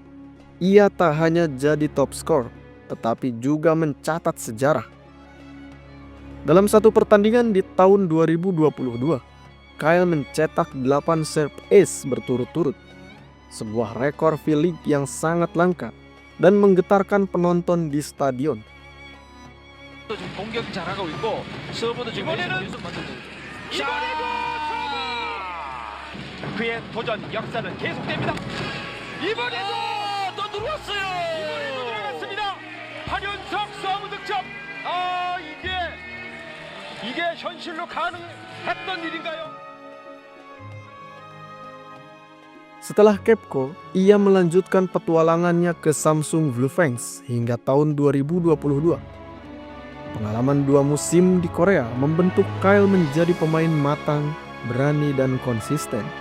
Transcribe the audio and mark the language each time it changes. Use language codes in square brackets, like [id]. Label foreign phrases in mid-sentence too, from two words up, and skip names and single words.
[id] Ia tak hanya jadi top skor, tetapi juga mencatat sejarah. Dalam satu pertandingan di tahun 2022, Kyle mencetak 8 [en] serve ace [id] berturut-turut, sebuah rekor V-League yang sangat langka dan menggetarkan penonton di stadion. [ko] 지금 공격이 잘하고 있고 서브도 지금 연속 맞췄어요. 이번에도 그의 도전 역사는 계속됩니다. 이번에도 또 들어왔어요. 이번에도 들어갔습니다. 8연속 서브 득점. 이게 현실로 가능했던 일인가요? [id] Setelah Kepko, ia melanjutkan petualangannya ke Samsung Blue Fangs hingga tahun 2022. Pengalaman 2 musim di Korea membentuk Kyle menjadi pemain matang, berani, dan konsisten.